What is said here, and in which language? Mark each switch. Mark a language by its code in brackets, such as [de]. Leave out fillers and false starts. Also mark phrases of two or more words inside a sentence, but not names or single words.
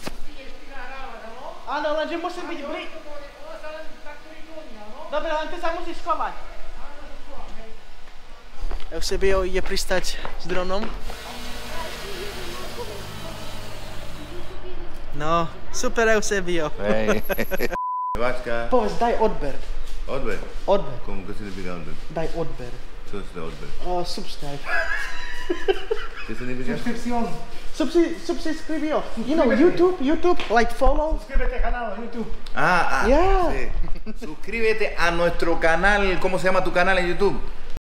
[sk] Áno, lenže musím byť blízko. Dobre, len ty sa musíš schovať. Eusebio ide pristať s dronom. No, super Eusebio. Hej. Váčka. Povedz, daj odber. Odber. Odber. [es] ¿Cómo que significa odber? [sk] Daj odber. [es] Co es odber? [en] Subscribe. [es] ¿Qué significa? Suscripción. Subscribio. [en] You know, YouTube, like follow. [es] Suscríbete al canal de YouTube. Ah, [en] Yeah. [es] sí. Suscríbete a nuestro canal. ¿Cómo se llama tu canal en YouTube?